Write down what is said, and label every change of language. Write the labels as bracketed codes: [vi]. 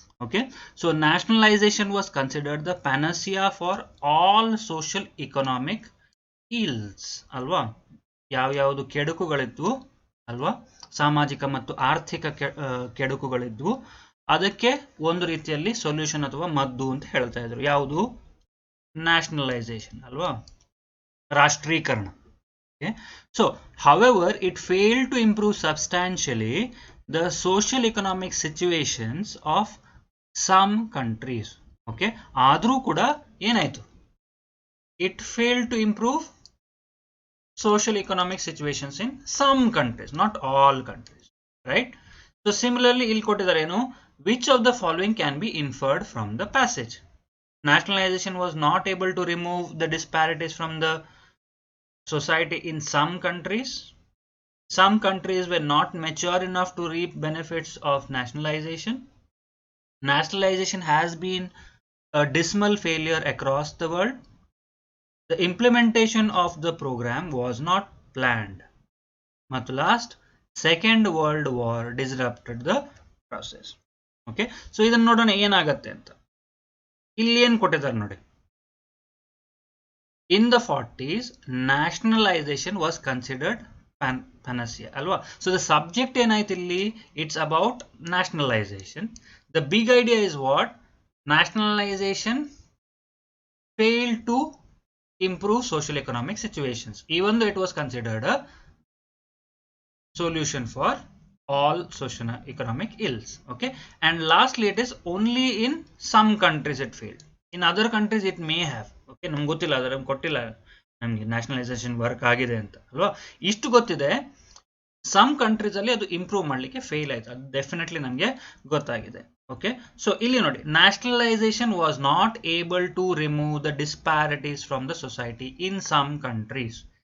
[kn] Okay, [en] so nationalisation was considered the panacea for all social economic ills [kn] ಅಲ್ವಾ, ಯಾವ್ಯಾವುದು ಕೆಡುಕುಗಳಿದ್ವು ಅಲ್ವಾ, ಸಾಮಾಜಿಕ ಮತ್ತು ಆರ್ಥಿಕ ಕೆಡುಕುಗಳಿದ್ವು, ಅದಕ್ಕೆ ಒಂದು ರೀತಿಯಲ್ಲಿ ಸೊಲ್ಯೂಷನ್ ಅಥವಾ ಮದ್ದು ಅಂತ ಹೇಳ್ತಾ ಇದ್ರು. ಯಾವುದು? ನ್ಯಾಷನಲೈಸೇಷನ್ ಅಲ್ವಾ, ರಾಷ್ಟ್ರೀಕರಣ. [en] So however it failed to improve substantially the social economic situations of some countries. Okay, [kn] ಆದರೂ ಕೂಡ ಏನಾಯ್ತು, [en] It failed to improve social economic situations in some countries, not all countries, right? So similarly [kn] ಇಲ್ಲಿ ಕೊಟ್ಟಿದ್ದಾರೆ ಏನು, [en] which of the following can be inferred from the passage? Nationalization was not able to remove the disparities from the society in some countries. Some countries were not mature enough to reap benefits of nationalization. Nationalization has been a dismal failure across the world. The implementation of the program was not planned. ಮತ್ತು last, second world war disrupted the process. [kn] Okay, so ಇದನ್ನು ನೋಡೋಣ ಏನಾಗತ್ತೆ ಅಂತ. ಇಲ್ಲಿ ಏನು ಕೊಟ್ಟಿದ್ದಾರೆ ನೋಡಿ, [en] in the 40s nationalisation was considered panacea [kn] ಅಲ್ವಾ. [en] so the subject [kn] ಏನಾಯ್ತು ಇಲ್ಲಿ, [en] It's about nationalisation. The big idea is what, nationalisation failed to improve social economic situations, even though it was considered a solution for all social economic ills. Okay, and lastly it is only in some countries it failed, in other countries it may have. [kn] Okay, ನಮ್ಗೆ ಗೊತ್ತಿಲ್ಲ, ಅದರ ಕೊಟ್ಟಿಲ್ಲ ನಮಗೆ nationalisation work ಆಗಿದೆ ಅಂತ ಅಲ್ವಾ, ಇಷ್ಟು ಗೊತ್ತಿದೆ. [en] some countries [kn] ಅಲ್ಲಿ ಅದು ಇಂಪ್ರೂವ್ ಮಾಡಲಿಕ್ಕೆ ಫೇಲ್ ಆಯ್ತು, ಅದು ಡೆಫಿನೆಟ್ಲಿ ನಮಗೆ ಗೊತ್ತಾಗಿದೆ. [en] Okay, so ಇಲ್ಲಿ ನೋಡಿ, nationalisation was not able to remove the disparities from the society in some countries.